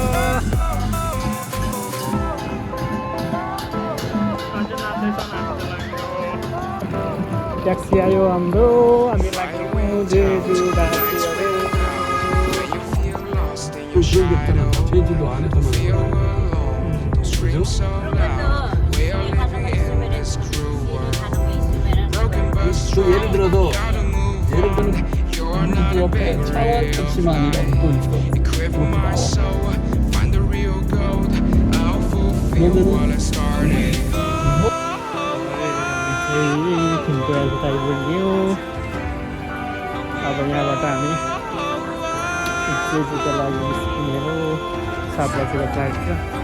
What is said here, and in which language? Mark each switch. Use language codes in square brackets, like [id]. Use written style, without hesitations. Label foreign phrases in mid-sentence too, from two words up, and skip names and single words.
[ne] ट्याक्सी आयो हाम्रो हामी लाग्यौँ जेजुवासीहरू [ko] 제주도 안에서만 예를 들어서 그 옆에 차와 택시만 있고 [ne] थिम्पुराको आइपुग्यो अब यहाँबाट हामी जेजुको लागि निस्किने हो 7 बजेको फ्लाइट छ